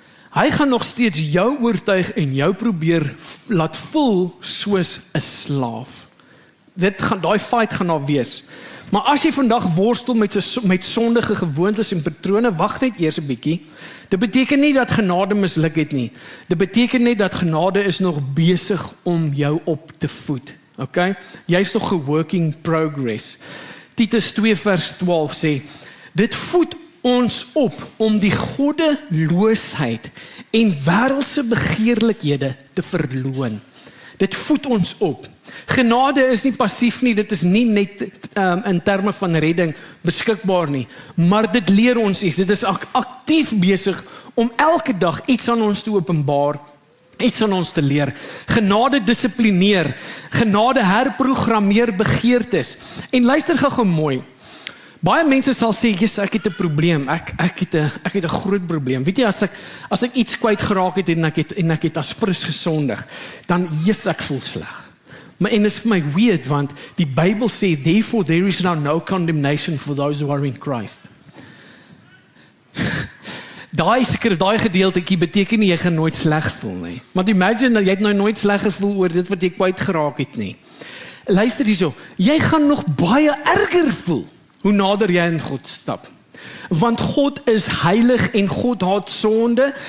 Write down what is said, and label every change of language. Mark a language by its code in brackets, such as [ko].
[af] Hy gaan nog steeds jou oortuig en jou probeer laat voel soos 'n slaaf. Daai fight gaan daar wees. Maar as jy vandag worstel met sondige gewoontes en patrone, wag net eers 'n bietjie. Dit beteken nie dat genade misluk het nie. Dit beteken net dat genade is nog besig om jou op te voed. Okay? Jy's nog 'n [en] working progress. [af] Titus 2 vers 12 sê, dit voed ons op om die goddeloosheid en wêreldse begeerlikhede te verloon. Dit voed ons op. Genade is nie passief nie, dit is nie net in terme van redding beskikbaar nie, maar dit leer ons iets, dit is aktief besig om elke dag iets aan ons te openbaar, iets aan ons te leer. Genade dissiplineer, genade herprogrammeer begeertes. En luister gou mooi, baie mense sal sê, yes, ek het 'n probleem, ek het 'n groot probleem. Weet jy, as ek iets kwyt geraak het en ek het aspres gesondig, dan yes, ek voel sleg. Maar en is vir my weird, want die Bybel sê, [en] therefore there is now no condemnation for those who are in Christ. [af] Daai gedeeltjie beteken nie jy gaan nooit sleg voel nie. Want imagine dat jy het nou nooit sleg gevoel oor dit wat jy kwyt geraak het nie. Luister hierso, jy gaan nog baie erger voel hoe nader jy in God stap. Want God is heilig en God haat sonde.